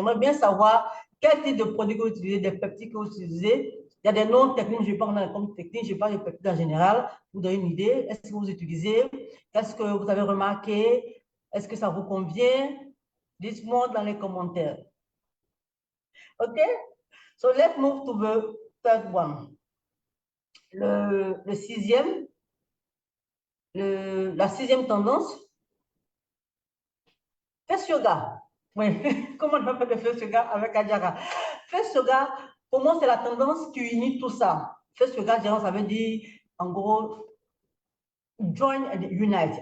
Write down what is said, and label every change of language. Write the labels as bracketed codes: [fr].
[fr] J'aimerais bien savoir quel type de produit que vous utilisez, des peptides que vous utilisez. Il y a des noms techniques, je ne vais pas rentrer dans les comptes techniques, je parle de peptides en général. Vous donner une idée. Est-ce que vous utilisez? Qu'est-ce que vous avez remarqué? Est-ce que ça vous convient? Dites-moi dans les commentaires. OK? [en] So let's move to the third one. [fr] Le sixième, la sixième tendance. Face yoga. Oui, comment on peut faire de face yoga avec Adjara? Face yoga, pour moi, c'est la tendance qui unit tout ça. Face yoga, ça veut dire, en gros, [en] join and unite.